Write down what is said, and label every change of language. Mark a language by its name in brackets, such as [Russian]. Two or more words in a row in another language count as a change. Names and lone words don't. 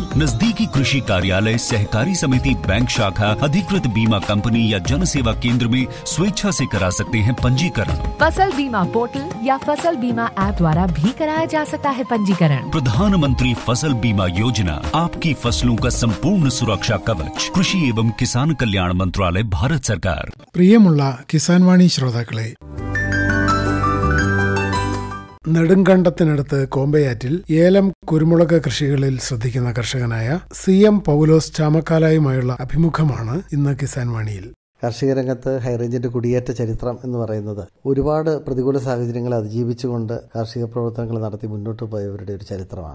[Hindi] नजदीकी कृषि कार्यालय, सहकारी समिति, बैंक शाखा, अधिकृत बीमा कंपनी या जन सेवा केंद्र में स्वेच्छा से करा सकते हैं पंजीकरण। फसल बीमा पोर्टल या फसल बीमा ऐप द्वारा भी कराया जा सकता है पंजीकरण। प्रधानमंत्री फसल बीमा योजना, आपकी फसलों का संपूर्ण सुरक्षा कवच। कृषि एवं किसान कल्याण मंत्रालय, भारत सरकार. [Malayalam] പ്രിയമുള്ള കിസാൻ വാണി ശ്രോതാക്കളെ, നെടുങ്കണ്ടത്തിനടുത്ത് കോമ്പയാറ്റിൽ ഏലം, കുരുമുളക് കൃഷികളിൽ ശ്രദ്ധിക്കുന്ന കർഷകനായ CM പൗലോസ് ചാമക്കാലയുമായുള്ള അഭിമുഖമാണ് ഇന്ന് കിസാൻ വാണിയിൽ. കാർഷിക രംഗത്ത് ഹൈറേഞ്ചിന്റെ കുടിയേറ്റ ചരിത്രം എന്ന് പറയുന്നത് ഒരുപാട് പ്രതികൂല സാഹചര്യങ്ങളെ അതിജീവിച്ചുകൊണ്ട് കാർഷിക പ്രവർത്തനങ്ങൾ നടത്തി മുന്നോട്ട് പോയവരുടെ ഒരു ചരിത്രമാണ്.